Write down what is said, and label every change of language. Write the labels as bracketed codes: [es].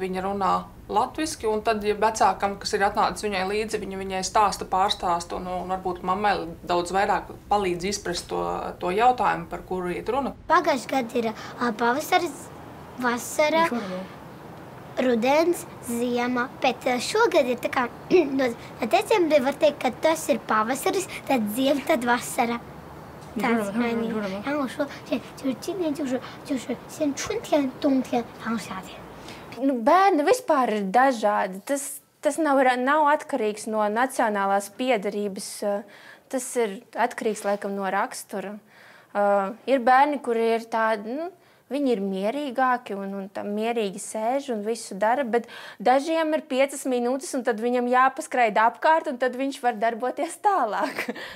[lv] Viņa runā latviski, un tad, ja vecākam, kas ir atnācis viņai līdzi, viņai stāsta, pārstāsta, un varbūt mammai daudz vairāk palīdz izprast to jautājumu, par kuru iet runa. Pagājušajā gadā ir pavasaris, vasara, rudens, ziema, bet šogad ir tā kā no decembra var teikt, ka tas ir pavasaris, tad ziema, tad vasara. [zh] 然后说就是今年就是先春天、冬天，然后夏天。 [lv] Bērni vispār ir dažādi. Tas nav atkarīgs no nacionālās piederības. Tas ir atkarīgs laikam no rakstura. Ir bērni, kuri ir tādi, viņi ir mierīgāki un mierīgi sēž un visu dara, bet dažiem ir 5 minūtes, un tad viņam jāpaskraida apkārt, un tad viņš var darboties tālāk.